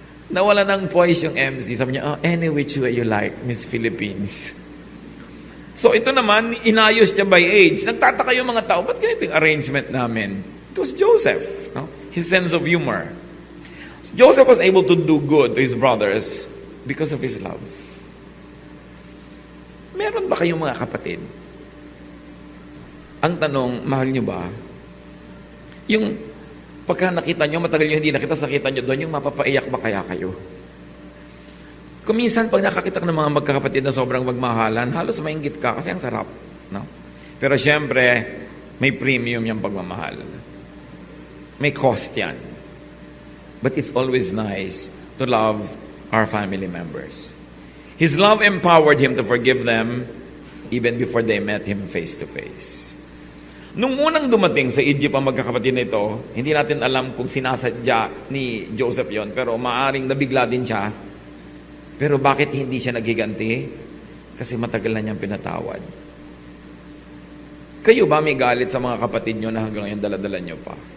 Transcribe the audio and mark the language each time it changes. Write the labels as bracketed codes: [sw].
[tl] Nawala ng poise yung MC. Sabi niya, [en] any which way you like, [tl] Miss Philippines. So ito naman, inayos niya by age. Nagtataka yung mga tao, ba't ganito yung arrangement namin? [en] It was Joseph. No? His sense of humor. So Joseph was able to do good to his brothers because of his love. [tl] Meron ba kayong mga kapatid? Ang tanong, mahal niyo ba? Yung pagka nakita nyo, matagal nyo hindi nakita, nakita nyo doon, yung mapapaiyak ba kaya kayo? Kung minsan, pag nakakita ka ng mga magkakapatid na sobrang magmahalan, halos mainggit ka kasi ang sarap. No? Pero syempre, may premium yung pagmamahal. May cost yan. [en] But it's always nice to love our family members. His love empowered him to forgive them even before they met him face to face. [tl] Nung unang dumating sa Egypt ang magkakapatid na ito, hindi natin alam kung sinasadya ni Joseph yon, pero maaring nabigla din siya. Pero bakit hindi siya naghiganti? Kasi matagal na niyang pinatawad. Kayo ba may galit sa mga kapatid niyo na hanggang ngayon daladala niyo pa?